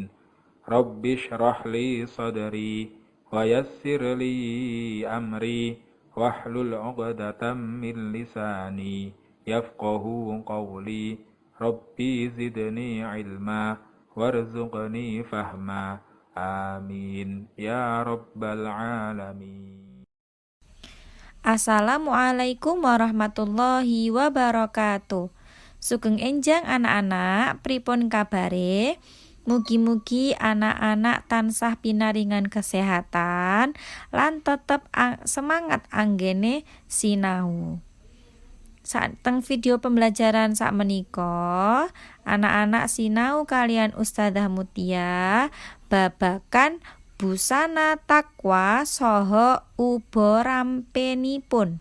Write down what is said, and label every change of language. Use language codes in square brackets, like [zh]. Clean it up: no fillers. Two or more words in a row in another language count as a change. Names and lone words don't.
[ar] رب اشرح لي صدري ويسر لي أمري واحلل عقدة من لساني يفقه قولي ربي زدني علما وارزقني فهما آمين يا رب العالمين. السلام عليكم ورحمة الله وبركاته. [jv] Sugeng enjang anak-anak, pripun kabare? Mugi-mugi anak-anak tansah pinaringan kesehatan lan tetep semangat anggene sinau. Teng [id] video pembelajaran [jv] sakmenika, anak-anak sinau kalian Ustadzah Mutia babakan busana takwa saha uba rampenipun.